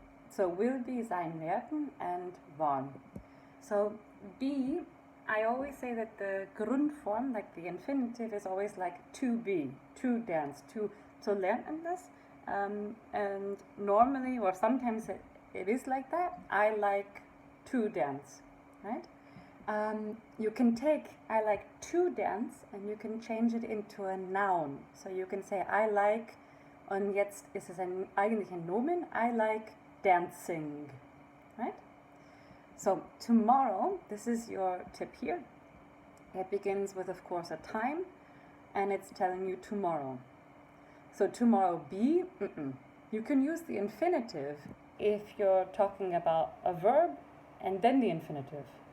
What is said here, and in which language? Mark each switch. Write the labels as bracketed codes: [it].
[en] So will be, [de] sein, werden, [en] and waren. So be, I always say that the Grundform, like the infinitive, is always like to be, to dance, to [de] lernen das. [en] And normally, or sometimes it is like that. I like to dance, right? You can take I like to dance and you can change it into a noun. So you can say I like, [de] und jetzt ist es eigentlich ein Nomen, [en] I like dancing, right? So tomorrow, this is your tip here. It begins with, of course, a time, and it's telling you tomorrow. So tomorrow be, you can use the infinitive if you're talking about a verb and then the infinitive.